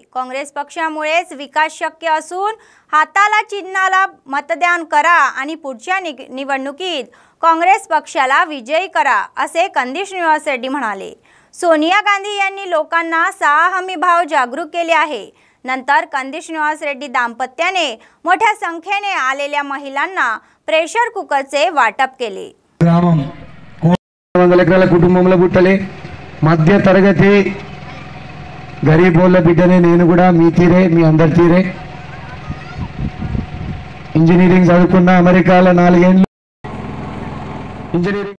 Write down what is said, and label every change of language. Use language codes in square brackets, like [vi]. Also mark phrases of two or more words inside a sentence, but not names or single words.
[mr] काँग्रेस पक्षामुळेच विकास शक्य असून हाताला चिन्हाला मतदान करा आणि पुढच्या निवडणुकीत काँग्रेस पक्षाला विजयी करा असे कंदी श्रीनिवास रेड्डी म्हणाले. सोनिया गांधी यांनी लोकांना 6 हमी भाव जागरूक केले आहे. नंतर कंदी श्रीनिवास रेड्डी दाम्पत्याने मोठ्या संख्येने आलेल्या महिलांना प्रेशर कुकरचे वाटप केले. [te] కుటుంబంలో పుట్టలే మధ్య తరగతి గరీబ్ వాళ్ళ బిడ్డనే నేను కూడా మీ తీరే మీ అందరి తీరే ఇంజనీరింగ్ చదువుకున్న అమెరికాలో 4 ఏళ్ళు ఇంజనీరింగ్